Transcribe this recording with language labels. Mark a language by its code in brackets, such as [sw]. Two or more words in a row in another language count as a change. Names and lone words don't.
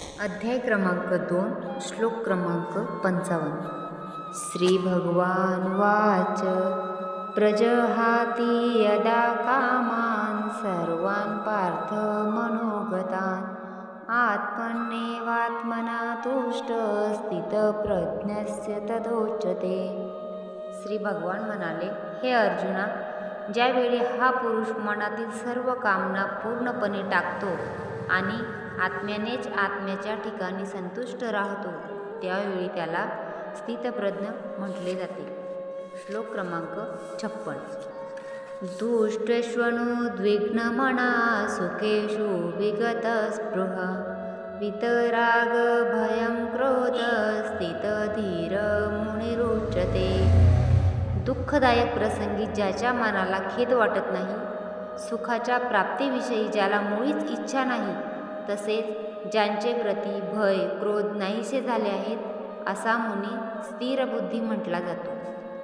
[mr] अध्याय क्रमांक 2 श्लोक क्रमांक 55. [sa] श्री भगवान वाच प्रजहाती यदा कामान सर्वान् पार्थ मनोगतान् आत्मन्नेवात्मना तुष्ट स्थितप्रज्ञस्य तदोच्यते. [mr] श्री भगवान म्हणाले, हे अर्जुना, ज्यावेळी हा पुरुष मनातील सर्व कामना पूर्णपणे टाकतो आणि आत्म्यानेच आत्म्याच्या ठिकाणी संतुष्ट राहतो, त्यावेळी त्याला स्थितप्रज्ञ म्हटले जाते. श्लोक क्रमांक 56. [sa] तुष्टेष्वनुद्विग्नमना सुखेषु विगतस्पृह वितराग भयं क्रोध स्थितधीर मुनिरुच्यते. [mr] दुःखदायक प्रसंगी ज्याच्या मनाला खेद वाटत नाही, सुखाच्या प्राप्तीविषयी ज्याला मुळीच इच्छा नाही, तसेच ज्यांचे प्रती भय क्रोध नाहीसे झाले आहेत, असा मुनी स्थिर बुद्धी म्हटला जातो.